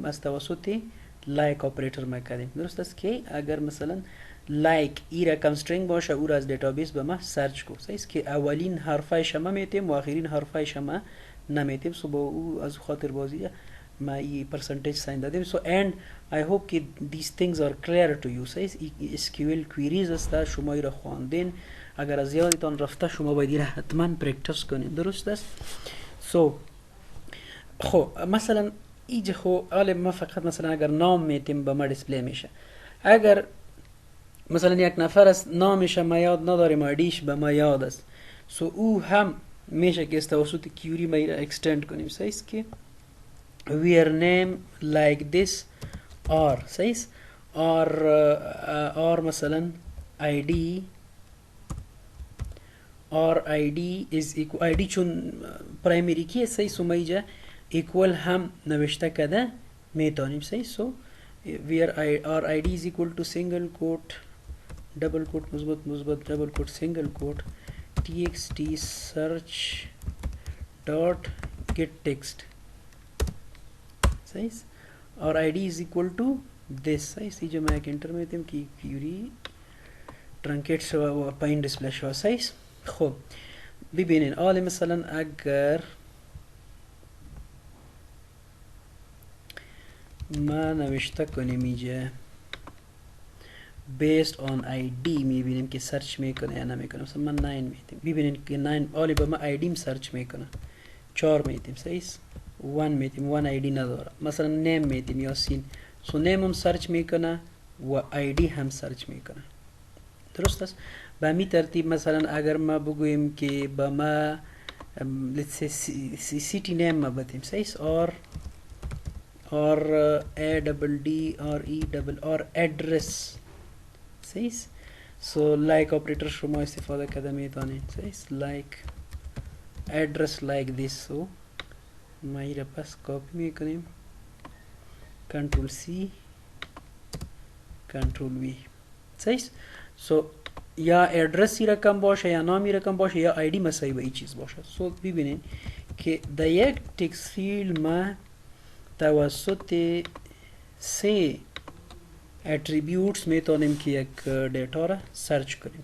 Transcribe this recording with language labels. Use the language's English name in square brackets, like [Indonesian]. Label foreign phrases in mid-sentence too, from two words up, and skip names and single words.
[Persian] از توسط [English] like operator [Persian] ما کردیم. درست است که اگر مثلا لایک ای رقم استرینگ باشه او را از دیتابیس به ما سرچ کو. صحیح است که اولین حرفایش ما میتیم و آخرین حرفایش ما نمیتیم. سو با او از خاطر بازی ما ای [English] percentage sign [Persian] دادیم. [English] so and I hope که these things are clear to you. [Persian] صحیح؟ [English] SQL queries [Persian] است شما ای را خواندین، اگر از یادتان رفته شما باید ای را حتما پرکتس کنید. درست است؟ سو خب مثلا اینجا خب حالا ما فقط مثلا اگر نام میتیم به ما دیسپلی میشه. اگر مثلا یک نفر است نامش ما یاد نداریم آیدیش به ما یاد است، سو او هم میشه که از توسط کیوری ما را اکستند کنیم. صحیح است که [English] your name like this or [Persian] صحیح است [English] or مثلا id or id is equal id چون primary key است. صحیح؟ [Persian] سو ما اینجا equal هم نوشته کده میتونیم. صحیح؟ [English] سو where our id is equal to single quote double quote مثبت double quote single quote txt search dot get text. صحیح؟ our id is equal to this. [Persian] صحیح؟ اینجا ما یک انتر میتیم که [English] query truncated [Persian] شوه و پایین دیسپلی شوه. صحیح؟ خب ببینین حالا مثلا اگر ما نوشته کنیم اینجا [English] based on ID [Persian] میبینیم که سرچ میکنه یا نمیکنه. مثلا من 9 میتیم، ببینین که 9 حالی با ما ID سرچ میکنه. 4 میتیم. صحیح؟ 1 میتیم، 1 ID نداره. مثلا نیم میتیم یاسین، سو نیم هم سرچ میکنه و ID هم سرچ میکنه. درست است؟ به می ترتیب مثلا اگر ما بگوییم که با ما [English] city name [Persian] ما بتیم. صحیح؟ [English] or a double d or e double or address. [Persian] صحیح؟ سو [English] like operator [Persian] شما استفاده کرده میتونید. [English] صحیح؟ لایک address like this. [Persian] سو ما ایره پس کاپی میکنیم، [English] Control C Control V. [Persian] صحیح؟ سو یا ادرسی رقم باشه یا نامی رقم باشه یا آیدی مسایی به این چیز باشه. سو ببینین که در یک [English] text field [Persian] ما توسط 3 اتریبیوتس میتونیم که یک دیتا را سرچ کنیم.